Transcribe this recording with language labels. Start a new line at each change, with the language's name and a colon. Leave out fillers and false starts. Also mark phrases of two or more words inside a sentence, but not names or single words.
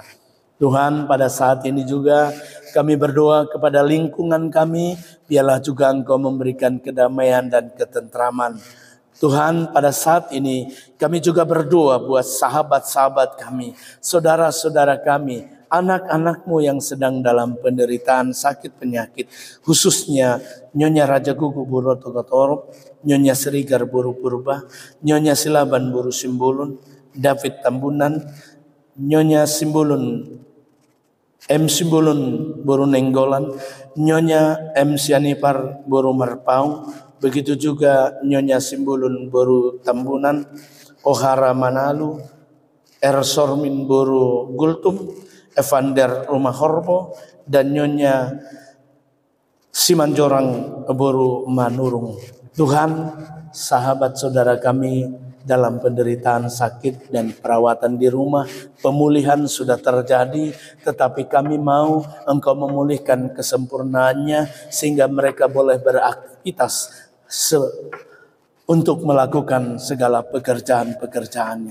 Indonesian: Tuhan, pada saat ini juga kami berdoa kepada lingkungan kami, biarlah juga Engkau memberikan kedamaian dan ketentraman. Tuhan, pada saat ini kami juga berdoa buat sahabat-sahabat kami, saudara-saudara kami, anak-anak-Mu yang sedang dalam penderitaan sakit penyakit, khususnya Nyonya Raja Gugu Buru Togotoro, Nyonya Serigar Buru Purba, Nyonya Silaban Buru Simbulun, David Tambunan, Nyonya Simbulun M. Simbulun Buru Nenggolan, Nyonya M. Sianipar Buru Marpau, begitu juga Nyonya Simbulun Buru Tambunan, Ohara Manalu, R. Sormin Buru Gultum, Evander Rumah Horbo, dan Nyonya Simanjorang Buru Manurung. Tuhan, sahabat saudara kami dalam penderitaan sakit dan perawatan di rumah, pemulihan sudah terjadi, tetapi kami mau Engkau memulihkan kesempurnaannya sehingga mereka boleh beraktivitas untuk melakukan segala pekerjaan-pekerjaannya.